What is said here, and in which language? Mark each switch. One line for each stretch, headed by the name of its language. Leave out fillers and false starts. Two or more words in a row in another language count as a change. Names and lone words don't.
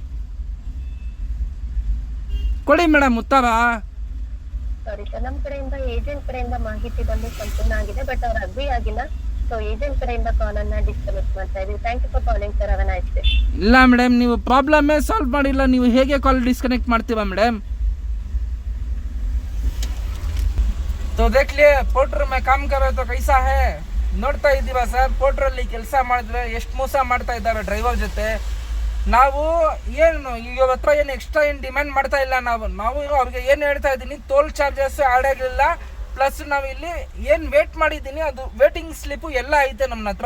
Kannada: ಕೊಡಿ ಮೇಡಮ್ ಉತ್ತರ. ಸಾರಿ ಸರ್, ನಮ್ಮ ಕಡೆಯಿಂದ ಏಜೆಂಟ್ ಕಡೆಯಿಂದ ಮಾಹಿತಿ ಬಂದು ಸಂಪೂರ್ಣ ಆಗಿದೆ, ಬಟ್ ಅವ್ರು ಅಗ್ರಿ ಆಗಿಲ್ಲ. ಸೊ ಏಜೆಂಟ್ ಕಡೆಯಿಂದ ಕಾಲನ್ನು ಡಿಸ್ಕನೆಕ್ಟ್ ಮಾಡ್ತಾ ಇದೀವಿ.
English: Thank you for calling sir. Have a nice day.
Kannada: ಇಲ್ಲ ಮೇಡಮ್, ನೀವು ಪ್ರಾಬ್ಲಮ್ಮೇ ಸಾಲ್ವ್ ಮಾಡಿಲ್ಲ, ನೀವು ಹೇಗೆ
English: call disconnect
Kannada: ಮಾಡ್ತೀವಾ ಮೇಡಮ್?
Hindi: तो देख लिए पोर्टर में काम कर रहे तो कैसा है
Kannada: ನೋಡ್ತಾ ಇದ್ದೀವ ಸರ್. ಪೋರ್ಟ್ರಲ್ಲಿ ಕೆಲಸ ಮಾಡಿದ್ರೆ ಎಷ್ಟು ಮೋಸ ಮಾಡ್ತಾ ಇದ್ದಾರೆ ಡ್ರೈವರ್ ಜೊತೆ. ನಾವು ಏನು ಇವ್ರ ಹತ್ರ ಏನು ಎಕ್ಸ್ಟ್ರಾ ಏನು ಡಿಮ್ಯಾಂಡ್ ಮಾಡ್ತಾ ಇಲ್ಲ. ನಾವು ಅವ್ರಿಗೆ ಏನು ಹೇಳ್ತಾ ಇದ್ದೀನಿ,
English: toll charges add
Kannada: ಆಗಲಿಲ್ಲ, ಪ್ಲಸ್ ನಾವು ಇಲ್ಲಿ ಏನು ವೇಟ್ ಮಾಡಿದ್ದೀನಿ ಅದು
English: waiting slip
Kannada: ಎಲ್ಲ ಐತೆ ನಮ್ಮ ಹತ್ರ.